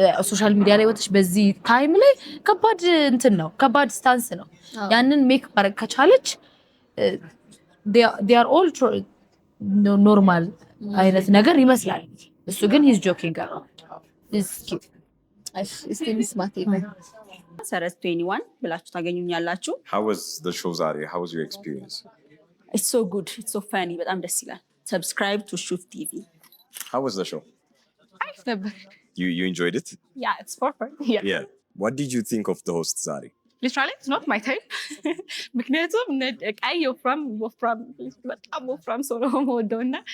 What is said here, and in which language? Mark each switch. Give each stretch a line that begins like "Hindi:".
Amharic: ሶሻል ሚዲያ ላይ ወጥሽ በዚህ ታይም ላይ ከባድ እንትን ነው ከባድ ስታንስ ነው ያንን ሜክ ማድረግ ከቻለች
English: they are all normal
Amharic: አይነት ነገር ይመስላል እሱ ግን
English: he's joking around is cute
Amharic: እስቲ መስማት ይበል ሰረስ 21 ብላችሁ ታገኙኛላችሁ
English: How was the show ዛሬ? How was your experience? It's so good, it's so funny,
Amharic: በጣም ደስ ይላል
English: subscribe to Shoot TV. How was the show?
Amharic: አሪፍ ነበር
English: You enjoyed it? Yeah, it's for fun. Yeah. What did you think of the host ዛሬ? Literally it's not my type.
Amharic: ምክንያቱም ቀይ ወፍራም በጣም ወፍራም ሰው ነው የምወደውና